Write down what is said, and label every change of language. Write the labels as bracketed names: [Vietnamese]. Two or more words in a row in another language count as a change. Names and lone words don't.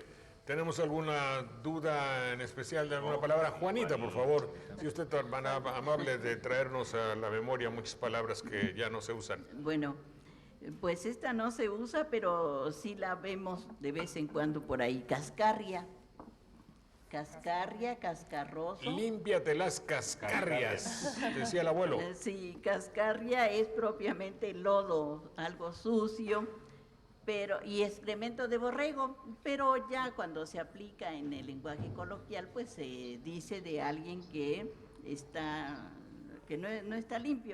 [Spanish] ¿Tenemos alguna duda en especial de alguna palabra? Juanita, por favor, si usted es tan amable de traernos a la memoria muchas palabras que ya no se usan. Bueno, pues esta no se usa, pero sí la vemos de vez en cuando por ahí. Cascarria. Cascarria, cascarroso. Límpiate las cascarrias, decía el abuelo. Sí, cascarria es propiamente lodo, algo sucio, pero y excremento de borrego, pero ya cuando se aplica en el lenguaje coloquial, pues se dice de alguien que no está limpio,